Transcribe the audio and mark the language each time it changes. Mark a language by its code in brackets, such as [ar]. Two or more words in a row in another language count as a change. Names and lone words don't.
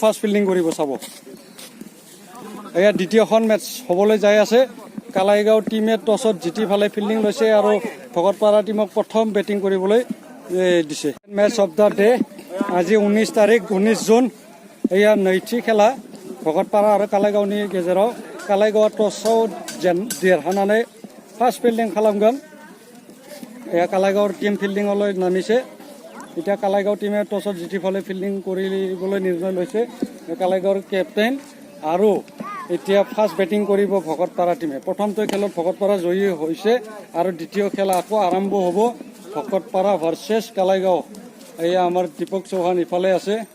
[en] first fielding [as] কৰিব চাব এয়া দ্বিতীয়খন মেচ হ'বলৈ যাই আছে কালাইগাঁও টিমে টছত জিতি ফালে ফিল্ডিং লৈছে আৰু ভকতপাৰা টিমক প্ৰথম বেটিং কৰিবলৈ দিছে [en] match of the day [as] আজি 19 তাৰিখ 19 জুন এয়া নৈথি খেলা ভকতপাৰা আৰু কালাইগাঁওनि [brx] गेजेराव कालाइगावआ टसआव देरहानानै [en] first fielding [brx] खालामगोन एया कालाइगाव टीम [as] फिल्डिंगলৈ নামিছে এতিয়া কালাইগাঁও টিমে টছত জিতি ফালে ফিল্ডিং কৰিবলৈ নিৰ্ণয় লৈছে কালাইগাঁওৰ কেপ্টেইন আৰু এতিয়া [en] first batting [as] কৰিব ভকতপাৰা টিমে প্ৰথমটো খেলত ভকতপাৰা জয়ী হৈছে আৰু দ্বিতীয় খেল আকৌ আৰম্ভ হ'ব ভকতপাৰা ভাৰ্চেছ কালাইগাঁও এয়া আমাৰ দীপক চৌহান ইফালে আছে